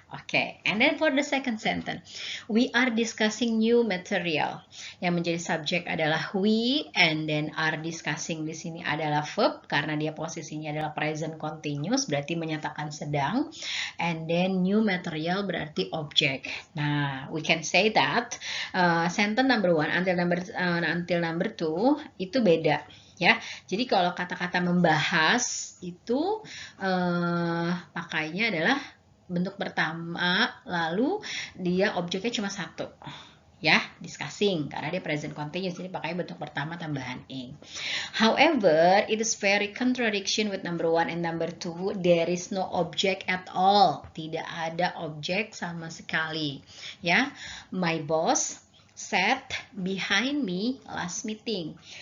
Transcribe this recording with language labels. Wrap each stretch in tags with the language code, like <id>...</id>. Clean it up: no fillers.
<en>Oke, and then for the second sentence, we are discussing new material.</en> <id>Yang menjadi subjek adalah we, and then are discussing di sini adalah verb karena dia posisinya adalah present continuous, berarti menyatakan sedang, and then new material berarti objek.</id> <en>Nah, we can say that sentence number 1 until number 2</en> <id>itu beda. Ya, jadi kalau kata-kata membahas itu pakainya adalah bentuk pertama, lalu dia objeknya cuma 1. ya, discussing, karena dia present continuous, jadi pakai bentuk pertama tambahan ing.</id> <en>However, it is very contradiction with number 1 and number 2. There is no object at all.</en> <id>Tidak ada objek sama sekali.</id> <en>Ya, my boss sat behind me last meeting.</en>